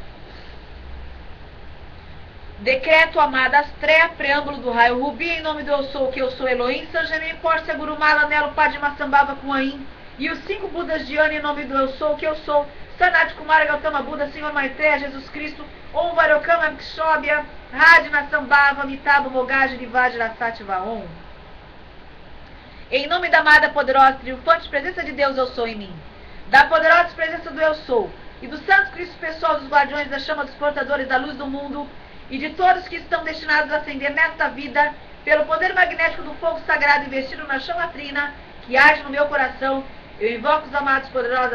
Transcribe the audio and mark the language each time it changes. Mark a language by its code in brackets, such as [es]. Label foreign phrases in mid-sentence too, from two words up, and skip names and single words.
[pt] Decreto, amada Astrea, preâmbulo do raio Rubi, em nome do eu sou, que eu sou Elohim, Sanjamin, Pórcia, Gurumala, Nelo, Padma, Sambhava, Kuain. E os 5 Budas de Ana, em nome do eu sou, que eu sou. Sanat Kumara, Gautama Buda, Senhor Maitreya, Jesus Cristo, Om Varokama, Kshobhya, Radhina, Sambhava, Mitaba, Mogaja, Nivajra, Sattva, Om. Em nome da amada, poderosa, triunfante presença de Deus, eu sou em mim. Da poderosa presença do eu sou. E do Santo Cristo pessoal dos guardiões da chama dos portadores da luz do mundo. E de todos que estão destinados a ascender nesta vida, pelo poder magnético do fogo sagrado investido na chama trina, que age no meu coração, eu invoco os amados poderosos